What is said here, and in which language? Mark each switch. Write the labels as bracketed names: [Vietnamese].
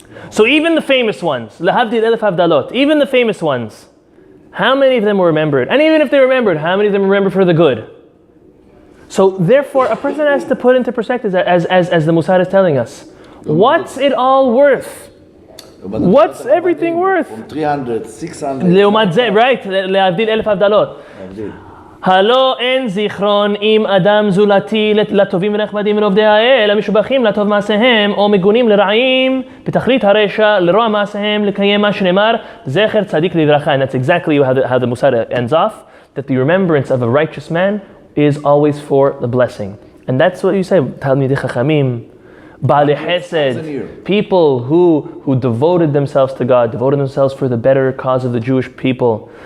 [English] So even the famous ones, even the famous ones, How many of them were remembered? And even if they remembered, how many of them remembered for the good? So therefore, a person has to put into perspective, as the Mussar is telling us, what's it all worth? What's everything worth? From 300, 600. [Hebrew] לעומת זה, [English] right? [Hebrew] להבדיל 1,000 הבדלות. הלא אין זיכרון עם אדם זולתי לטובים ונחמדים ולעובדי האל, המשובחים לטוב מעשיהם, או מגונים לרעים, בתכלית הרשע, לרוע מעשיהם, לקיים מה שנאמר, זכר צדיק לברכה. [English] And that's exactly how the Mussar ends off, that the remembrance of a righteous man is always for the blessing. And that's what you say, Talmidei Chachamim, Baalei Chesed, people who devoted themselves to God, devoted themselves for the better cause of the Jewish people.